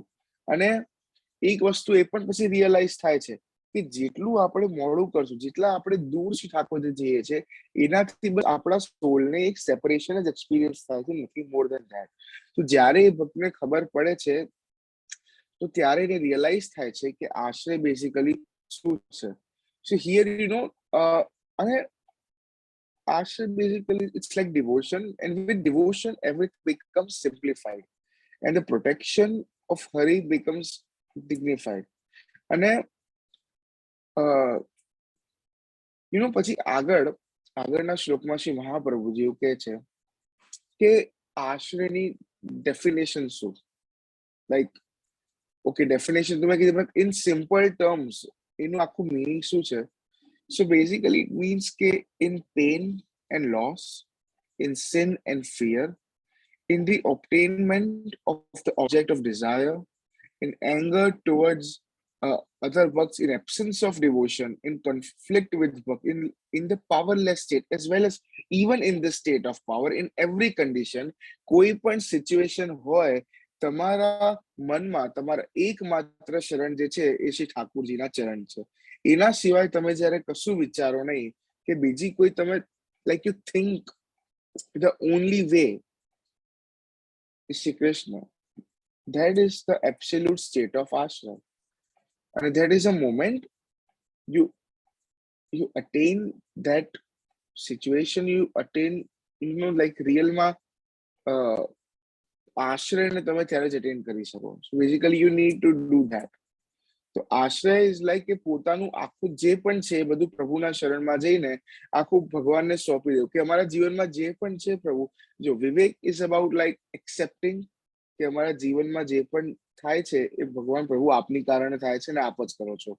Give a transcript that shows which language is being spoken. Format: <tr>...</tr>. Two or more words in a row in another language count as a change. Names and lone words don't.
<gu>અને એક વસ્તુ એ પણ પછી રિયલાઇઝ થાય છે કે જેટલું આપણે મોડું કરશું, જેટલા આપણે દૂર શ્રી ઠાકોરજી જઈએ છીએ, એનાથી બસ આપણા સોલને એક સેપરેશન જ એક્સપિરિયન્સ થાય છે, નથી</gu> <en>more than that.</en> <gu>તો જ્યારે એ ભક્તને ખબર પડે છે, તો ત્યારે એને રિયલાઇઝ થાય છે કે આશ્રય બેઝિકલી શું છે.</gu> <en>So here</en> <gu>અને આશ્રય</gu> <en>basically it's like devotion, and with devotion everything becomes simplified and the protection of Hari becomes dignified.</en> <gu>અને પછી આગળના શ્લોકમાં શ્રી મહાપ્રભુજી એવું કહે છે કે આશ્રયની ડેફિનેશન શું,</gu> <en>like okay definition</en> <gu>તો મેં કીધી</gu> <en>but in simple terms</en> <gu>એનું આખું મિનિંગ શું છે?</gu> <en>So basically it means કે in pain and loss, in sin and fear, in the obtainment of the object of desire, in anger towards other works, in absence of devotion, in conflict with work, in the powerless state, as well as even in the state of power, in every condition,</en> <gu>કોઈ પણ સિચ્યુએશન હોય, તમારા મનમાં તમારા એકમાત્ર શરણ જે છે એ શ્રી ઠાકુરજીના ચરણ છે. એના સિવાય તમે જ્યારે કશું વિચારો નહીં, કે બીજી કોઈ તમે</gu> <en>like you think the only way is Shri Krishna. That is the absolute state of ashram. And that is a moment you attain that situation, you attain, like real ma</en> <gu>આશ્રયને તમે ત્યારે જ અટેન કરી શકો.</gu> <en>So basically you need to do that.</en> <gu>તો આશ્રય</gu> <en>is like</en> <gu>કે પોતાનું આખું જે પણ છે એ બધું પ્રભુના શરણમાં જઈને આખું ભગવાનને સોંપી દેવું, કે અમારા જીવનમાં જે પણ છે પ્રભુ, જો વિવેક</gu> <en>is about like accepting</en> <gu>કે અમારા જીવનમાં જે પણ થાય છે એ ભગવાન પ્રભુ આપની કારણે થાય છે ને આપ જ કરો છો.</gu>